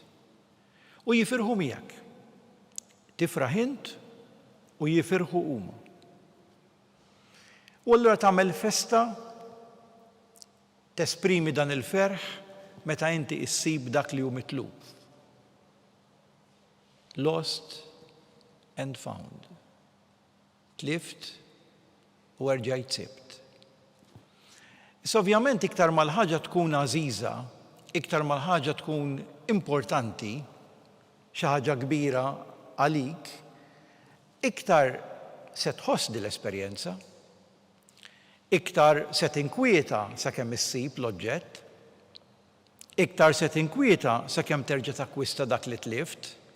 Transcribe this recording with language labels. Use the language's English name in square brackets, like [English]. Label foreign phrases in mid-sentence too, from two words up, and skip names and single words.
[Maltese] U jifirħu miegħek. Tifraħ int u jifirħu huma. U allura tagħmel festa tesprimi dan il-ferħ meta inti issib dak li hu mitlub. [English] Lost and found. [Maltese] Tlift u rġajt sibt. Ovvjament iktar mal-ħaġa tkun għażiża, iktar mal-ħaġa tkun importanti, xi ħaġa kbira għalik, iktar se tħoss din l-esperjenza, iktar se tinkwieta sakemm issib l-oġġett, iktar se tinkwieta sakemm terġa' takkwista dak li tlift.